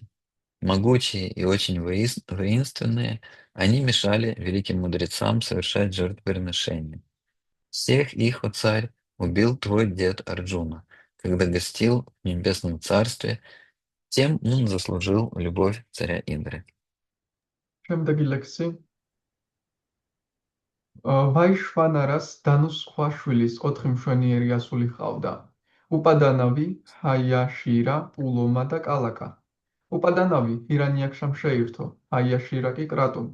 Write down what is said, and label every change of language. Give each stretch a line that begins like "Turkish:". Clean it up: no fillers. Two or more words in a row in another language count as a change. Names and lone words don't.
Russian: Могучие и очень воинственные, они мешали великим мудрецам совершать жертвоприношения. Всех их, о царь, убил твой дед Арджуна, когда гостил в небесном царстве, тем он заслужил любовь царя Индры.
Georgian: შემდეგი ლექსი. ვაიშვანარას დანუს სხვა შვილის 4 მშვენიერი ასული ჰყავდა. უპადანავი, ჰაიაშირა, პულომა და კალაკა. უპადანავი ირანიაქშამ შეირთო, ჰაიაშირა კი კრატუმ.